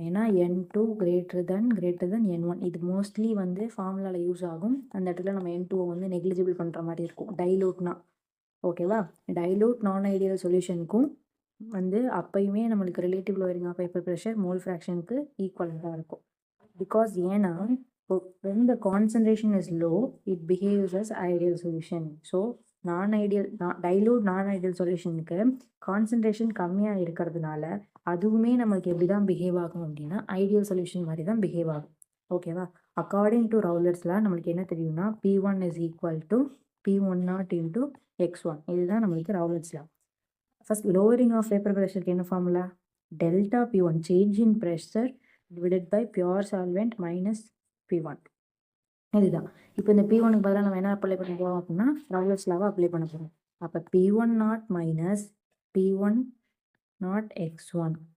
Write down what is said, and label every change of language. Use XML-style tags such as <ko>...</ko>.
<ta>ஏன்னா N2 greater than N1 இது mostly வந்து ஃபார்முலாவில் யூஸ் ஆகும். அந்த இடத்துல நம்ம N2 வந்து நெக்லிஜிபிள் பண்ணுற மாதிரி இருக்கும் டைலூட்னா. ஓகேவா? டைலூட் நான் ஐடியல் சொல்யூஷனுக்கும் வந்து அப்பயுமே நம்மளுக்கு relative lowering of vapour pressure mole ஃப்ராக்ஷனுக்கு ஈக்குவலாக தான் இருக்கும்.</ta> <en>because</en> <ta>ஏன்னா</ta> <en>when the concentration is low it behaves as ideal solution.</en> <ta>So dilute நான் ஐடியல் சொல்யூஷனுக்கு கான்சன்ட்ரேஷன் கம்மியாக இருக்கிறதுனால அதுவுமே நம்மளுக்கு எப்படி தான் பிஹேவ் ஆகும் அப்படின்னா ஐடியல் சொல்யூஷன் மாதிரி தான் பிஹேவ் ஆகும். ஓகேவா? அக்கார்டிங் டு ரவுலர்ஸ்லாம் நம்மளுக்கு என்ன தெரியும்னா</ta> <en>P1 is equal to P10 into X1.</en> <ta>இதுதான் நம்மளுக்கு ரவுலர்ஸ்லாம். ஃபர்ஸ்ட் லோவரிங் ஆஃப் வேப்பர் ப்ரெஷருக்கு என்ன formula? Delta P1 change in pressure divided by pure solvent minus P1. இதுதான். இப்போ இந்த P1க்கு பதிலாக நம்ம என்ன அப்ளை பண்ண போகிறோம் அப்படின்னா ரவுலர்ஸ் லாவை அப்ளை பண்ண போகிறோம். அப்போ P10 மைனஸ் P10 X1.</ta>